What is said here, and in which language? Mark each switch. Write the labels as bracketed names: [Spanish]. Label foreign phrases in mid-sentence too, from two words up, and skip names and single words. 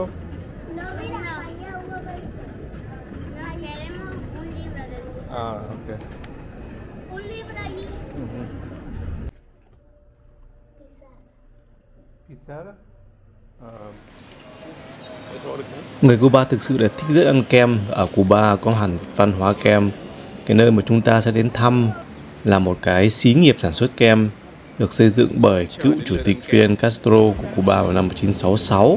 [Spanish] No, queremos un libro de tu. Ok. Un libro allí. Pizarra? [Vietnamese] Người Cuba thực sự là thích rất ăn kem. Ở Cuba có hẳn văn hóa kem. Cái nơi mà chúng ta sẽ đến thăm là một cái xí nghiệp sản xuất kem được xây dựng bởi cựu chủ tịch Fidel Castro của Cuba vào năm 1966.